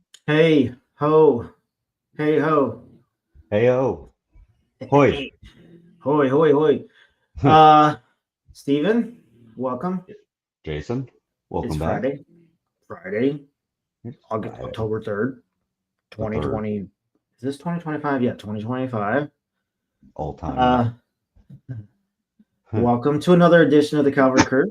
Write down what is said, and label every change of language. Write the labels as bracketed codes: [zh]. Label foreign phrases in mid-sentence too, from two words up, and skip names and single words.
[en] Hey ho, hey ho, Heyo. Hoi. hoy hoy hoy. Uh, Steven, welcome. Jason, It's welcome back. Friday, It's August, Friday, October 3rd, the third, 2020. Is this 2025? Yeah, 2025. old timey. Uh, Welcome to another edition of the Cavalry Crew.